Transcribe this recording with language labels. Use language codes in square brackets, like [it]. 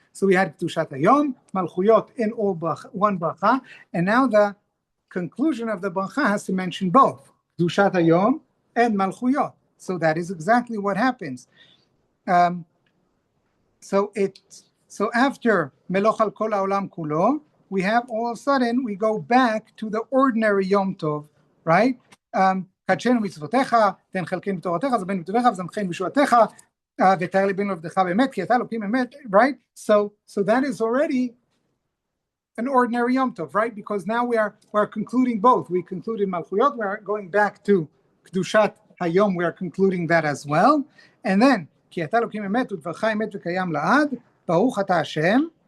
[en] So we had Kedushat Hayom, Malchuyot in all one bracha, and now the conclusion of the bracha has to mention both Kedushat Hayom and Malchuyot. So that is exactly what happens. So after Meloch al Kol Haolam Kulo, we have all of a sudden we go back to the ordinary Yom Tov, right? [he] קדשנו מצוותיך, תן חלקנו בתורתך, זבנו בטובך, וזנחנו בשועתך, ותאר ליבנו עבדך באמת, כי אתה אלוקים אמת, [en] right? So that is already an ordinary Yom Tov, right? Because now we're concluding both. We concluded Malchuyot, we are going back to Kedushat Hayom, we are concluding that as well. And then, [he] כי אתה אלוקים אמת, ודברך אמת וקיים לעד, ברוך אתה השם.